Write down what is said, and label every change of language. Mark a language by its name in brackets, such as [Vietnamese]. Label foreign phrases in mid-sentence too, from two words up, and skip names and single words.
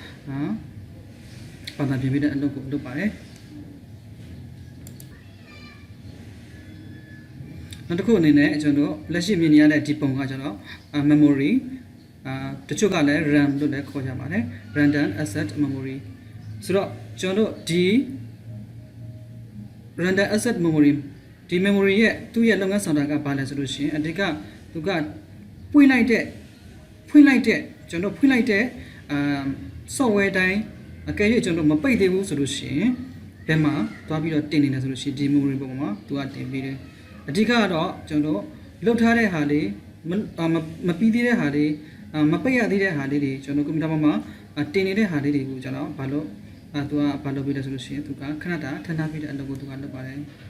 [Burmese] ဘာသာပြန်ပြီးတဲ့အလုပ်ကိုလုပ်ပါတယ်နောက်တစ်ခုအနေနဲ့ကျွန်တော်လက်ရှိမြင်နေရတဲ့ဒီပုံကကျွန်တော် memory တချို့ကလည်း RAM လို့လည်းခေါ်ကြပါတယ် [English] random access memory [Burmese] ဆိုတော့ကျွန်တော်ဒီ [English] random access memory [Burmese] ဒီ memory ရဲ့သူ့ရဲ့လုပ်ငန်းဆောင်တာကဘာလဲဆိုလို့ရှိရင်အဓိကသူကဖွင့်လိုက်တဲ့ကျွန်တော်ဖွင့်လိုက်တဲ့ software တိုင်းအကယ်၍ကျွန်တော်မပိတ်သေးဘူးဆိုလို့ရှိရင်ဘယ်မှာသွားပြီးတော့တင်နေလဲဆိုလို့ရှိရင်ဒီ memory ပုံမှာသူကတင်ပြီးတယ်အဓိကတော့ကျွန်တော်လုတ်ထားတဲ့ဟာလေးမပြီးသေးတဲ့ဟာလေးမပိတ်ရသေးတဲ့ဟာလေးတွေကျွန်တော်ကွန်ပျူတာပေါ်မှာတင်နေတဲ့ဟာလေးတွေကိုကျွန်တော်ဘာလို့သူကဘာလုပ်ပြီးလဲဆိုလို့ရှိရင်သူကခဏတာထပ်ထားပြီးတဲ့အလုပ်ကိုသူကလုပ်ပါတယ်